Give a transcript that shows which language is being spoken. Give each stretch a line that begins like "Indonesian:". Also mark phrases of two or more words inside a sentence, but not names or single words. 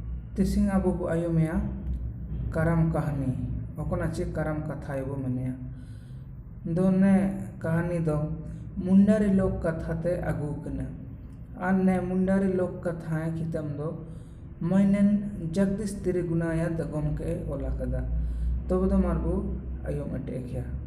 Mundari: तिसिंग आबो बो आयोमया करम कहानी ओकना चे करम कथा बो मनेया दोने कहानी दो मुंडारी
Hindi: लोक कथा
Mundari: ते आगू कना आने मुंडारी
Hindi: लोक कथा
Mundari: कितम दो मैनन जगदीश तिरी गुनाया दगम के ओला कदा तब दो मारबो आयोम अटेक्या